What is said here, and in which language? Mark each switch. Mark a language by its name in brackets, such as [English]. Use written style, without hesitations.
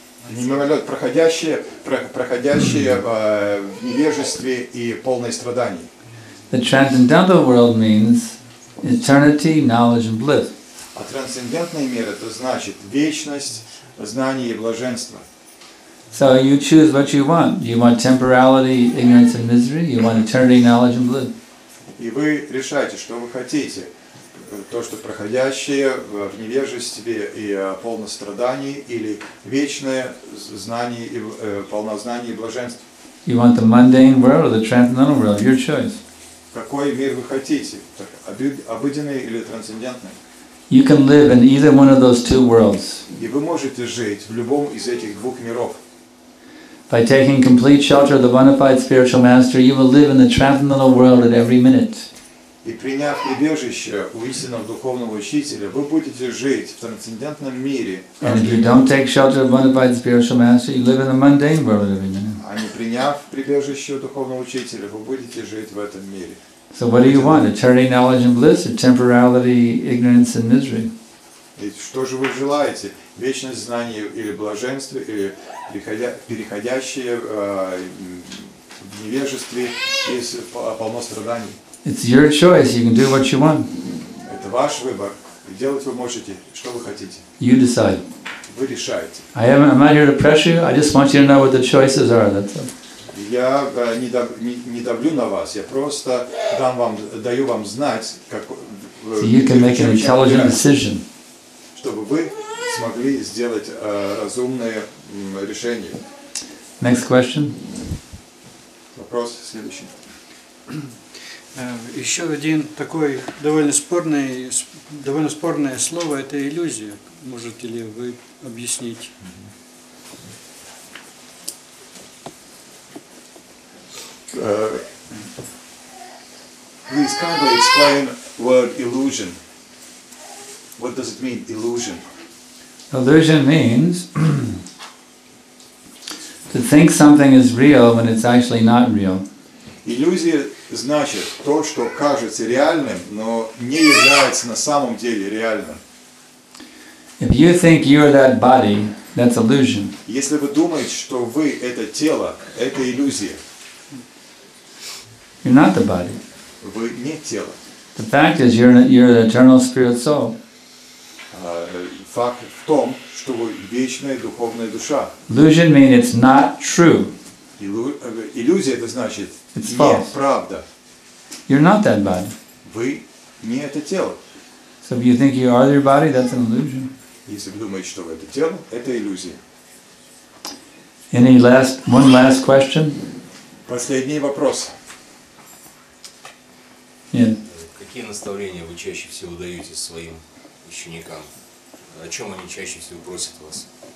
[Russian] Мимолет, проходящее в невежестве и полное страданий. [English] The transcendental world means eternity, knowledge and bliss. [Russian] А трансцендентный мир — это значит вечность, знание и блаженство. [English] So you choose what you want. You want temporality, ignorance and misery. You want eternity, knowledge and bliss. [Russian] И вы решаете, что вы хотите. То, что проходящее в невежестве и полно страданий, или вечное знание и полнознание и блаженство. [English] You want the mundane world or the transcendental world? Your choice. [Russian] Какой мир вы хотите? Обыденный или трансцендентный? [English] You can live in either one of those two worlds. [Russian] И вы можете жить в любом из этих двух миров. [English] By taking complete shelter of the bona fide spiritual master, you will live in the transcendental world at every minute. [Russian] И приняв прибежище у истинного духовного учителя, вы будете жить в трансцендентном мире. [English] And if you don't take shelter of bona fide spiritual master, you live in the mundane world at every minute. [Russian] А не приняв прибежище у духовного учителя, вы будете жить в этом мире. [English] So what do you want? Eternity, knowledge and bliss, or temporality, ignorance and misery? [Russian] И что же вы желаете? Вечность знания или блаженство, или переходящее в невежестве и полно страданий? [English] It's your choice. You can do what you want. [Russian] Это ваш выбор. И делать вы можете, что вы хотите. [English] You decide. [Russian] Вы решаете. [English] I'm not here to pressure you. I just want you to know what the choices are. That's all. [Russian] Я не давлю на вас. Я просто даю вам знать, как [English] So you can make an intelligent decision. [Russian] Чтобы вы смогли сделать разумное решение. [English] Next question. [Russian] Вопрос следующий. Еще один такой довольно спорное слово – это иллюзия. Можете ли вы объяснить? [English] Please kindly explain word illusion. What does it mean, illusion? Illusion means to think something is real when it's actually not real. [Russian] Иллюзия значит то, что кажется реальным, но не является на самом деле реальным. [English] If you think you're that body, that's illusion. [Russian] Если вы думаете, что вы это тело, это иллюзия. [English] You're not the body. [Russian] Вы не тело. [English] The fact is you're an eternal spirit soul. [Russian] Факт в том, что вы вечная духовная душа. [English] Illusion means it's not true. [Russian] Иллюзия это значит [English] It's false. [Russian] неправда. [English] You're not that body. [Russian] Вы не это тело. [English] So if you think you are your body, that's an illusion. [Russian] Если вы думаете, что вы это тело, это иллюзия. [English] One last question? [Russian] Последний вопрос. [English] Yeah. [Russian] Какие наставления вы чаще всего даете своим ученикам? О чем они чаще всего просят вас?